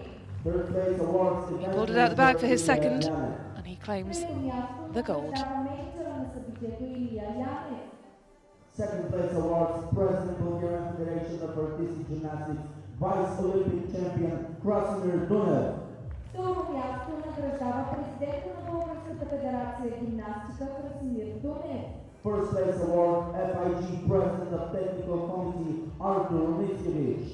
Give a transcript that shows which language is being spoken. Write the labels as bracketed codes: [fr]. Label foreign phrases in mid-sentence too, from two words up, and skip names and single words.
[en] Third place awards. He pulled it out the bag for his second, and he claims the gold. Second place awards, President Bulgarian Federation of Artistic Gymnastics, Vice Olympic Champion Krasimir Dunev. [bg] Второ място награждава президента на Българската федерация гимнастика Красимир Дунев. [en] First place award, FIG President of Technical Committee Artur Mickiewicz.